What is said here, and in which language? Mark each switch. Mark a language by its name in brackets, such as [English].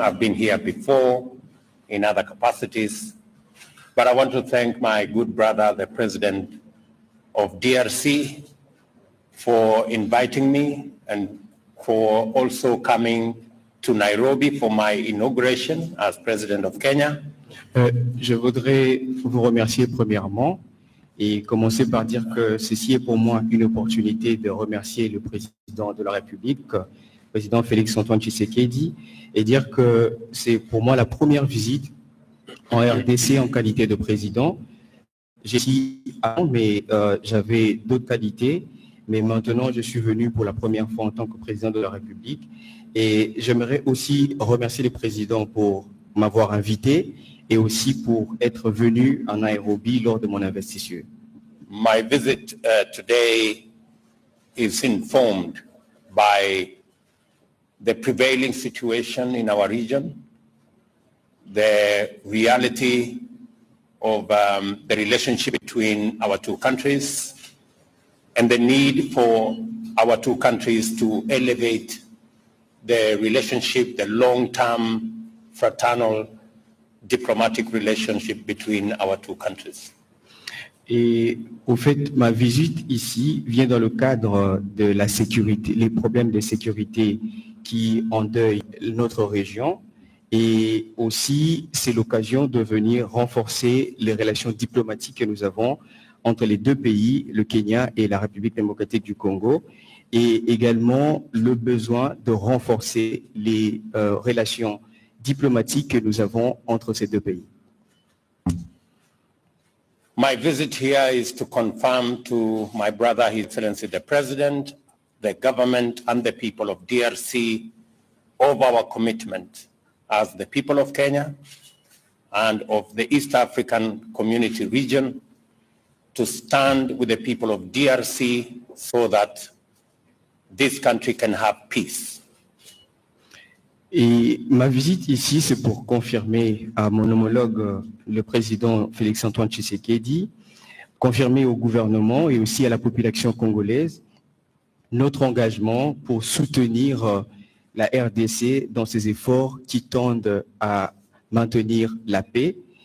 [English] I've been here before in other capacities, but I want to thank my good brother, the President of DRC, for inviting me and for also coming to Nairobi for my inauguration as President of Kenya. [French] Je voudrais vous remercier premièrement et commencer par dire que ceci est pour moi une opportunité de remercier le président de la République, le président Félix-Antoine Tshisekedi, et dire que c'est pour moi la première visite en RDC en qualité de président. J'ai ici avant, mais j'avais d'autres qualités, mais maintenant je suis venu pour la première fois en tant que président de la République. Et j'aimerais aussi remercier le président pour m'avoir invité et aussi pour être venu en Nairobi lors de mon investiture. [English] My visit today is informed by the prevailing situation in our region, the reality of the relationship between our two countries and the need for our two countries to elevate the relationship, the long-term fraternal diplomatic relationship between our two countries. [French] Et au fait, ma visite ici vient dans le cadre de la sécurité, les problèmes de sécurité qui endeuillent notre région. Et aussi, c'est l'occasion de venir renforcer les relations diplomatiques que nous avons entre les deux pays, le Kenya et la République démocratique du Congo, et également le besoin de renforcer les relations diplomatiques que nous avons entre ces deux pays. [English] My visit here is to confirm to my brother, His Excellency the President, the government and the people of DRC of our commitment as the people of Kenya and of the East African Community region to stand with the people of DRC so that this country can have peace. [French] Et ma visite ici, c'est pour confirmer à mon homologue, le président Félix-Antoine Tshisekedi, confirmer au gouvernement et aussi à la population congolaise notre engagement pour soutenir la RDC dans ses efforts qui tendent à maintenir la paix.